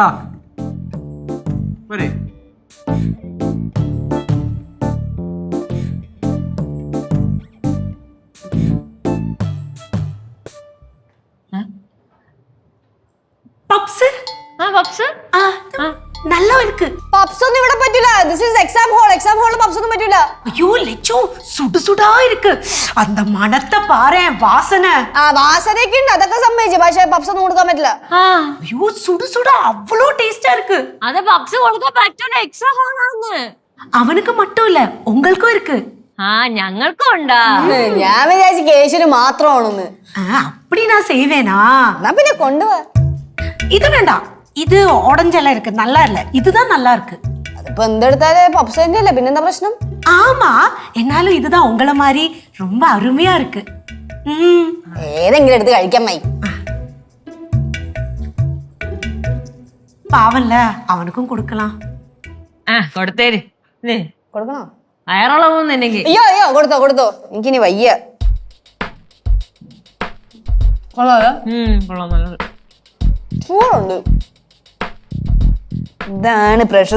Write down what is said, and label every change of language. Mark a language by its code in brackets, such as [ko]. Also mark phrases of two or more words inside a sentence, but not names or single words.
[ml] പപ്സ് പപ്സ് [ta] நல்லா இருக்கு. [ml] പപ്സ് ഒന്നും ഇവിടെ പറ്റില്ല. [en] this is exam hall. exam hallil [ml] പപ്സ് ഒന്നും പറ്റില്ല. [ta] ஐயோ லெச்சோ, சுடு சுடா இருக்கு. அந்த மணத்தை பாரேன், வாசனை. [ml] ആ വാസനയൊക്കെ ഉണ്ട്, അതൊക്കെ സമ്മതിച്ചു. പക്ഷെ പപ്സ് ഒന്നും കൊടുക്കാൻ പറ്റില്ല. [ta] ஐயோ சுடு சுடா அவ்வளோ டேஸ்டா இருக்கு. [ml] അത് പപ്സ് കൊടുക്കാൻ പറ്റൂല, [en] exam hallaanu. [ta] அவனுக்கு மட்டும் இல்ல, உங்களுக்கும் இருக்கு. [ml] ഞങ്ങൾക്കും ഉണ്ടാ. ഞാൻ വിചാരിച്ചു കേശുന് മാത്രമാണെന്ന്. [ta] அப்படி நான் செய்வேனா? [ml] എന്നാ പിന്നെ കൊണ്ടുപോവാ. [ta] இது வேண்டாம், இது உடஞ்செல்லாம் இருக்கு, நல்லா இல்ல. இதுதான் நல்லா இருக்கு. [ml] അതിപ്പോ എന്തെടുത്താല് പപ്സ് തന്നെയല്ലേ, പിന്നെന്താ പ്രശ്നം? [ta] ஆமா, என்னாலும் இதுதான் உங்களை மாதிரி ரொம்ப அருமையா இருக்கு. [ml] ഏതെങ്കിലും എടുത്ത് കഴിക്കാൻ മൈ. [ta] பாவம்ல, அவனுக்கும் கொடுக்கலாம். [ml] കൊടുത്തേര്. കൊടുക്കണോ? വയറുളവൊന്നും എനിക്ക്. അയ്യോ അയ്യോ, കൊടുത്തോ കൊടുത്തോ, എനിക്കിനി വയ്യ. കൊള്ളാലോ? കൊള്ളാം, നല്ലത്. ചൂടുണ്ട്. ഇതാണ് പ്രഷർ.